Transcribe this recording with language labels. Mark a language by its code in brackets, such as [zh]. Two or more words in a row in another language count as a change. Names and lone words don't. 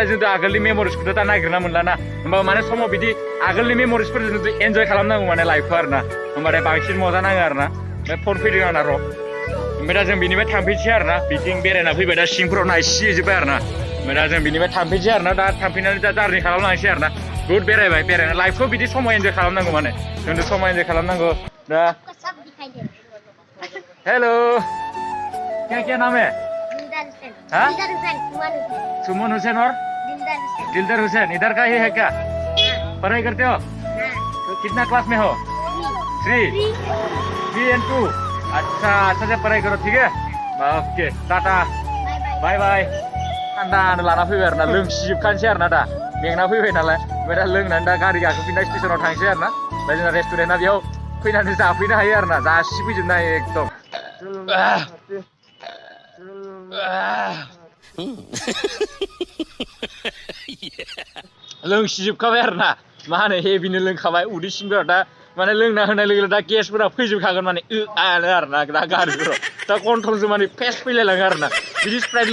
[brx] जोंथ' आगोलनि मेमरिसखौथ' दा नागिरना मोनला ना होमबा माने समाव बिदि आगोलनि मेमरिसफोरजों जों एन्जय खालामनांगौ माने लाइफखौ आरोना होमबाथाय बांसिन मजा नाङो आरोना ओमफ्राय फन फैदों आंना र' ओमफ्राय दा जों बिनिफ्राय थांफैनोसै आरोना बिथिं बेरायना फैबाय दा सिंफोराव नायसिजोब्बाय आरोना ओमफ्राय दा जों बिनिफ्राय थांफैनोसै आरोना दा थांफैनानै दा जारनि खालामलांसै आरोना बुहुद बेरायबाय बेरायना लाइफखौ बिदि समाव एन्जय खालामनांगौ माने जोंथ' समाव एन्जय खालामनांगौ दा [hi] हेलो क्या नाम है हाँ सुमन हुसैन और दिलदार हुसैन इधर का ही है क्या पढ़ाई करते हो तो कितना क्लास में हो [brx] 3 and 2 [hi] अच्छा से पढ़ाई करो ठीक है ओके टाटा बाय बाय [brx] थान्दा लाना फैबाय आरोना लोंसिजोबखानोसै आरोना दा मेंना फैबाय नालाय ओमफ्राय दा लोंनानै दा गारि गाखोफिननाय स्टेसनाव थांसै आरोना ओमफ्राय जोंना रेस्टुरेन्टआ बेयाव फैनानै जाफैनो हायो आरोना जासिफैजोबनो हायो एकदम लोंसिजोबखाबाय आरोना मा होनो हेभिनो लोंखाबाय उदै सिंफोराव दा माने लोंना होनाय लोगो लोगो दा गेसफोरा फैजोबखागोन माने आनो आरोना दा गारिफोराव दा गन्थंजों माने फेस फैलायलाङो आरोना बिदि स्प्राइट